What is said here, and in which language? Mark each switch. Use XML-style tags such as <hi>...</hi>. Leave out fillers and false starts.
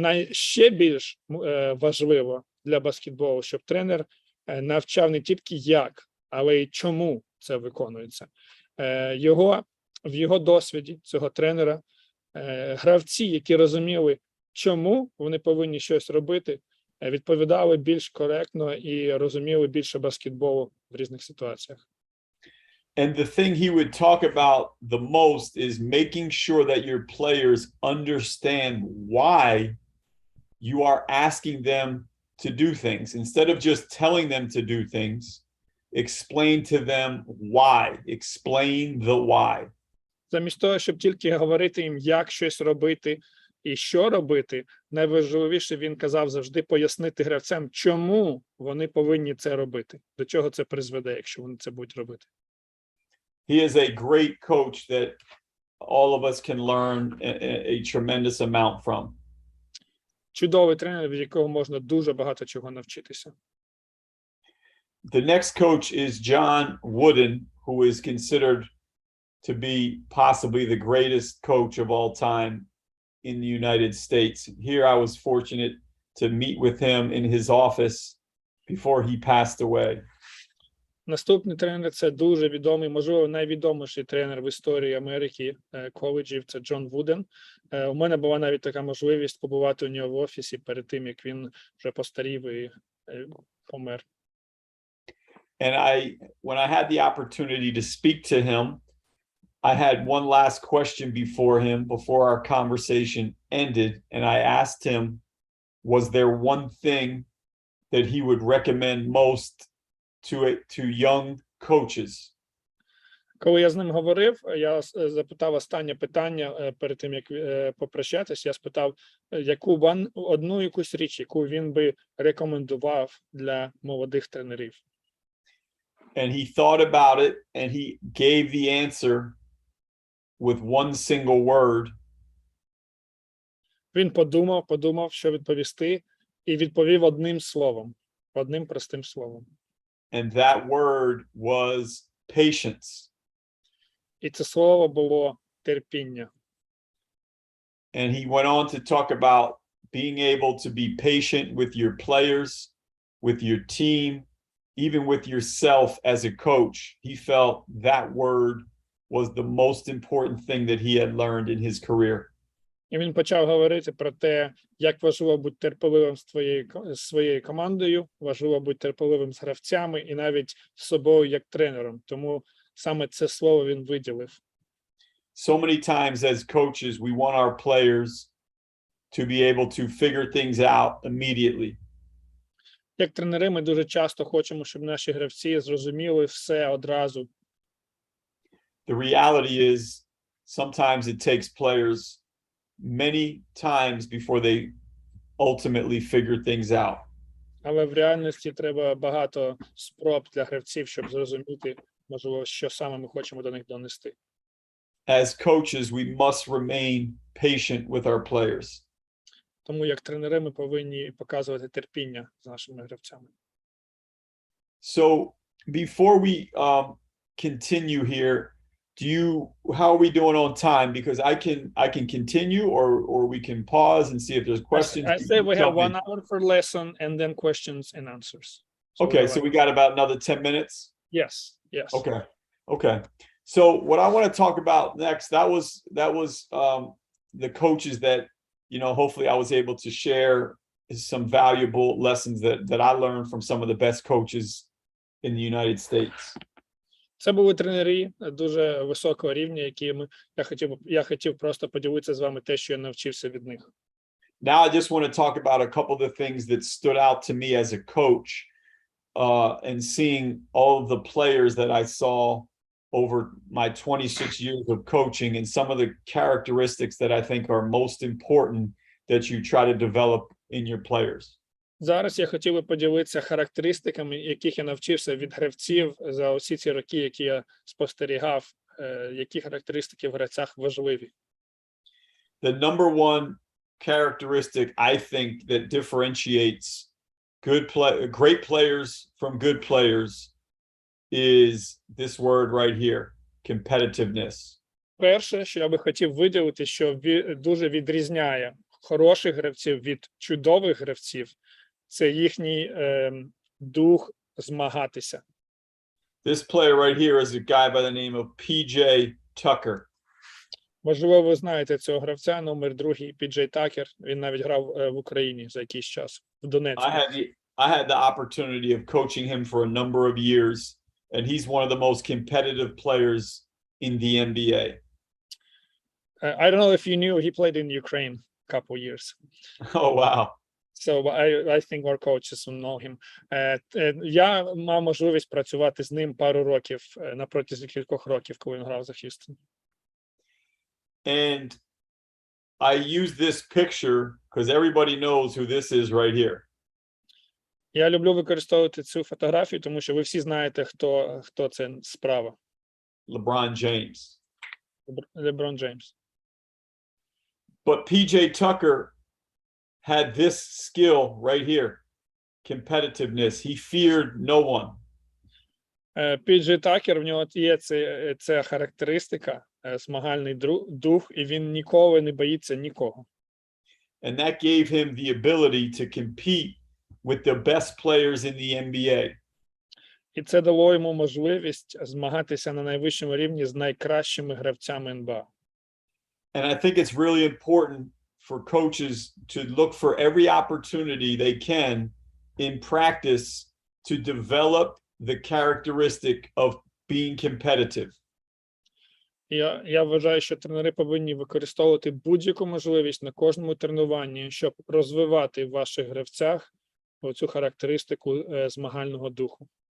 <uk>Ще більш важливо для баскетболу, щоб тренер навчав не тільки як, але й чому це виконується. В його досвіді цього тренера гравці, які розуміли, чому вони повинні щось робити, відповідали більш коректно і розуміли більше баскетболу в різних ситуаціях.</uk> <en>And the thing he would talk about the most is making sure that your players understand why you are asking them to do things. Instead of just telling them to do things, explain to them why. Explain the why.</en> <uk>Замість того, щоб тільки говорити їм, як щось робити і що робити, найважливіше, він казав завжди пояснити гравцям, чому вони повинні це робити, до чого це призведе, якщо вони це будуть робити.</uk> <en>He is a great coach that all of us can learn a tremendous amount from.</en> <uk>Чудовий тренер, від якого можна дуже багато чого навчитися.</uk> <en>The next coach is John Wooden, who is considered to be possibly the greatest coach of all time in the United States. Here I was fortunate to meet with him in his office before he passed away.</en> <uk>Наступний тренер – це дуже відомий, можливо, найвідоміший тренер в історії Америки коледжів – це Джон Вуден. У мене була навіть така можливість побувати у нього в офісі перед тим, як він вже постарів і помер.</uk> <en>And when I had the opportunity to speak to him, I had one last question before our conversation ended, and I asked him, was there one thing that he would recommend most to young coaches?</en> <uk>Коли я з ним говорив, я запитав останнє питання перед тим, як попрощатись. Я спитав, одну якусь річ, яку він би рекомендував для молодих тренерів.</uk> <en>And he thought about it, and he gave the answer with one single word.</en> <uk>Він подумав, що відповісти, і відповів одним словом, одним простим словом.</uk> <en>And that word was patience.</en> <uk>І це слово було терпіння.</uk> <en>And he went on to talk about being able to be patient with your players, with your team, even with yourself as a coach. He felt that word was the most important thing that he had learned in his career.</en> <uk>І він почав говорити про те, як важливо бути терпеливим з своєю командою, важливо бути терпеливим з гравцями і навіть з собою як тренером. Тому саме це слово він виділив.</uk> <en>So many times as coaches, we want our players to be able to figure things out immediately.</en> <uk>Як тренери, ми дуже часто хочемо, щоб наші гравці зрозуміли все одразу.</uk> <en>The reality is sometimes it takes players many times before they ultimately figure things out.</en> <uk>Але в реальності треба багато спроб для гравців, щоб зрозуміти, можливо, що саме ми хочемо до них донести.</uk> <en>As coaches, we must remain patient with our players.</en> <uk>Тому як тренери ми повинні показувати терпіння з нашими гравцями.</uk> <en>So before we continue here, how are we doing on time? Because I can continue, or we can pause and see if there's questions. I say we have 1 hour for lesson and then questions and answers. Okay, so we got about another 10 minutes? Yes. Okay. So what I want to talk about next, that was the coaches that, hopefully I was able to share some valuable lessons that I learned from some of the best coaches in the United States.</en> <uk>Це були тренери дуже високого рівня, я хотів просто поділитися з вами те, що я навчився від них.</uk> <en>Now I just want to talk about a couple of the things that stood out to me as a coach, and seeing all of the players that I saw over my 26 years of coaching, and some of the characteristics that I think are most important that you try to develop in your players.</en> <uk>Зараз я хотів би поділитися характеристиками, яких я навчився від гравців за усі ці роки, які я спостерігав, які характеристики в гравцях важливі.</uk> <en>The number one characteristic I think that differentiates great players from good players is this word right here, competitiveness.</en> <uk>Перше, що я би хотів виділити, що дуже відрізняє хороших гравців від чудових гравців, це їхній дух змагатися.</uk> <en>This player right here is a guy by the name of P.J. Tucker.</en> <uk>Можливо, ви знаєте цього гравця, номер 2, Пі-Джей Такер. Він навіть грав в Україні за якийсь час, в Донецьку.</uk> <en>I had the opportunity of coaching him for a number of years, and he's one of the most competitive players in the NBA. I don't know if you knew, he played in Ukraine a couple years. Oh, wow. So I think our coaches will know him.</en> <uk>Я мав можливість працювати з ним пару років, на протязі кількох років, коли він грав за Х'юстон.</uk> <en>And I use this picture because everybody knows who this is right here.</en> <uk>Я люблю використовувати цю фотографію, тому що ви всі знаєте, хто це справа.</uk> <en>LeBron James. LeBron James. But PJ Tucker had this skill right here, competitiveness. He feared no one.</en> <uk>Пі.Джей Такер, в нього є ця характеристика, змагальний дух, і він ніколи не боїться нікого.</uk> <en>And that gave him the ability to compete with the best players in the NBA.</en> <uk>І це дало йому можливість змагатися на найвищому рівні з найкращими гравцями НБА.</uk> <en>And I think it's really important for coaches to look for every opportunity they can in practice to develop the characteristic of being competitive.</en> <uk>Я вважаю, що тренери повинні використовувати будь-яку можливість на кожному тренуванні, щоб розвивати в ваших гравцях оцю характеристику змагального духу.</uk>